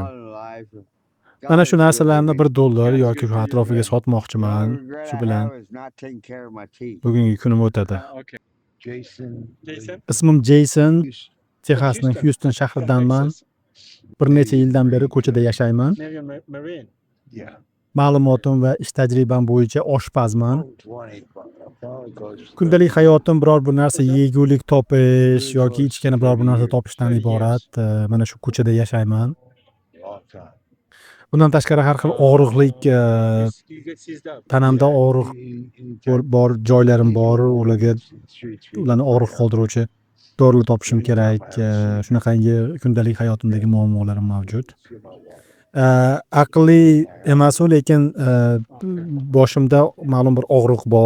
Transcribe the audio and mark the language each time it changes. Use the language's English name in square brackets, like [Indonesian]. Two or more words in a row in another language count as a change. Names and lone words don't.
[Uzbek] Mana shu narsalarni $1 yoki shu atrofiga sotmoqchiman. Shu bilan bugungi kunim o'tadi. Okay. Jason. Ismim Jason, Texasning Houston shahridanman. Bir necha yildan beri ko'chada yashayman. [English] Navy Marine. Yeah. [Uzbek] Ma'lumotim va ish tajribam bo'yicha oshpazman. 20. Kundalik hayotim biror bir narsa yegulik topish yoki ichgani biror bir narsa topishdan iborat. Mana shu ko'chada yashayman. Bundan tashqari har xil og'riqlik, [English] You get seized up. [Uzbek] tanamda og'riq bor joylarim bor, ularni og'riq qoldiruvchi dorilar topishim kerak. Shunaqangi kundalik hayotimdagi muammolarim mavjud. Aqlli emas u, lekin boshimda ma'lum bir og'riq bor.